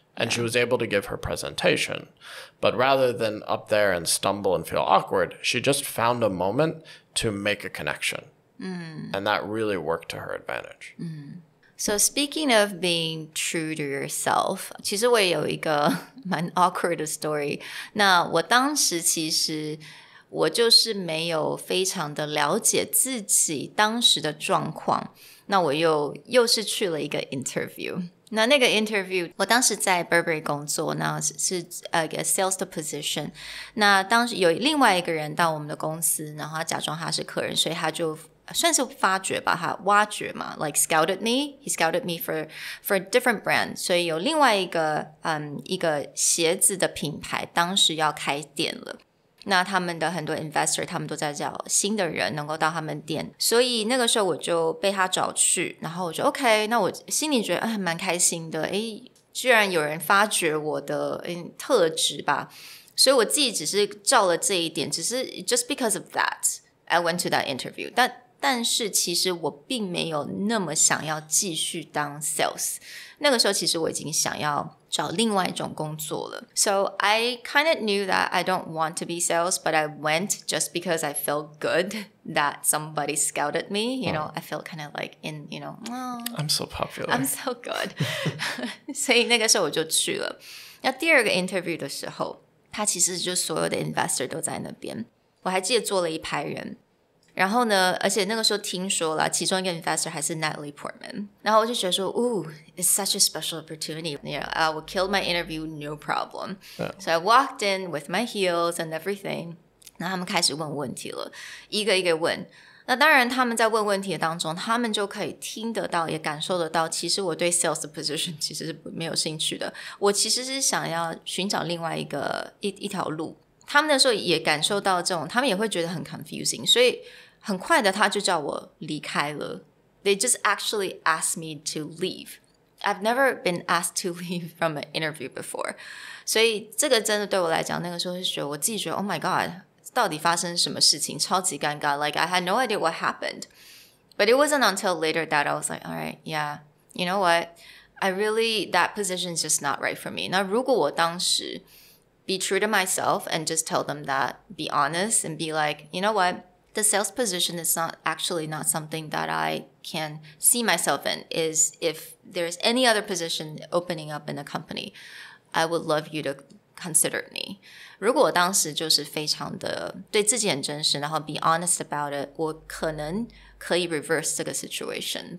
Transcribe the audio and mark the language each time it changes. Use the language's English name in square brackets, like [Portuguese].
[English] And she was able to give her presentation. But rather than up there and stumble and feel awkward, she just found a moment to make a connection. And that really worked to her advantage. So speaking of being true to yourself, [Chinese] 其实我也有一个蛮 awkward 的 story. 那我当时其实我就是没有非常的了解自己当时的状况。那我又是去了一个 interview. 那个 interview 我当时在 Burberry 工作，那是一个 sales 的 position。那当时有另外一个人到我们的公司，然后他假装他是客人，所以他就算是发掘吧，他挖掘嘛 ， [English] like scouted me. He scouted me for a different brand. [Chinese] 所以有另外一个鞋子的品牌，当时要开店了。那他们的很多 investor 他们都在找新的人能够到他们店，所以那个时候我就被他找去，然后我就 OK， 那我心里觉得蛮开心的，居然有人发掘我的特质吧，所以我自己只是照了这一点，只是 [English] just because of that I went to that interview， [Chinese] 但但是其实我并没有那么想要继续当 sales。那个时候其实我已经想要找另外一种工作了。 [English] So I kind of knew that I don't want to be sales, but I went just because I felt good that somebody scouted me. You know, I felt kind of like in, you know, oh, I'm so popular. I'm so good. [Chinese] 所以那个时候我就去了。那第二个 interview 的时候，他其实就所有的 investor 都在那边。我还记得坐了一排人。然后呢，而且那个时候听说了，其中一个 investor 还是 Natalie Portman， 然后我就觉得说 [English] it's such a special opportunity. You know, I will kill my interview, no problem. Yeah. So I walked in with my heels and everything. [Chinese] 然后他们开始问问题了，一个一个问。那当然他们在问问题的当中，他们就可以听得到，也感受得到，其实我对 sales 的 position 其实是没有兴趣的。我其实是想要寻找另外一条路。他们那时候也感受到这种，他们也会觉得很 confusing， 所以很快的他就叫我离开了。 [English] They just actually asked me to leave. I've never been asked to leave from an interview before. [Chinese] 所以这个真的对我来讲，那个时候是觉得我自己觉得 [English] Oh my God, [Chinese] 到底发生什么事情，超级尴尬。 [English] Like I had no idea what happened. But it wasn't until later that I was like, all right, yeah, you know what? That position is just not right for me. [Chinese] 那如果我当时 [English] be true to myself and just tell them that, be honest and be like, you know what, the sales position is not something that I can see myself in. Is if there's any other position opening up in the company, I would love you to consider me. [Chinese] 如果我当时就是非常的对自己很真实，然后 [English] be honest about it, [Chinese] 我可能可以 reverse 这个 situation.